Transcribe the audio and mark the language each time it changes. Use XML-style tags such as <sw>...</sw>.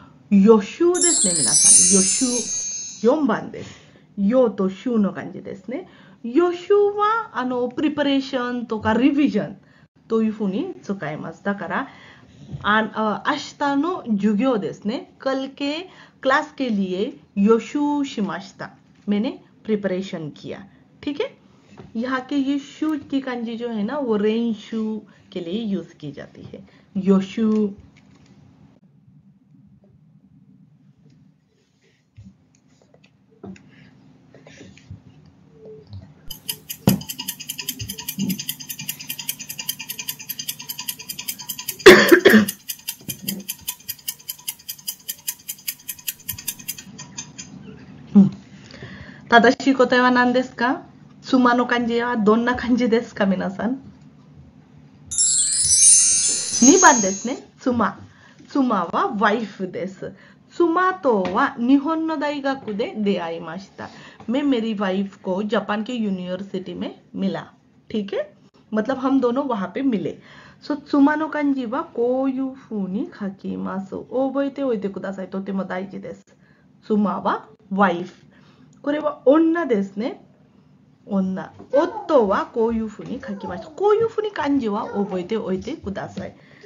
<ja>予習ですね、皆さん。予習。4番です。予と習の感じですね。予習はプリパレーションとかリビジョンというふうに使います。だから明日の授業ですね。</ja> <hi>कल के क्लास के लिए 予習しました。 मैंने प्रिपरेशन किया। ठीक है। यहाँ के ये शू की कांजी जो है ना, वो रेंशू के लिए यूज की जाती है। योशू।</hi> <ja>正しい答えは何ですか？妻の漢字はどんな漢字ですか、皆さん。 2番ですね。妻。妻はワイフです。妻とは日本の大学で出会いました。</ja> <hi>मैं मेरी वाइफ को जापान के यूनिवर्सिटी में मिला। ठीक है, मतलब हम दोनों वहां पे मिले।</hi> <ja>सो 妻の漢字はこういう風に書きます。覚えておいてください。とても大事です。妻はワイフ。これは女ですね。女。夫はこういうふうに書きました。こういうふうに漢字は覚えておいてください。</ja>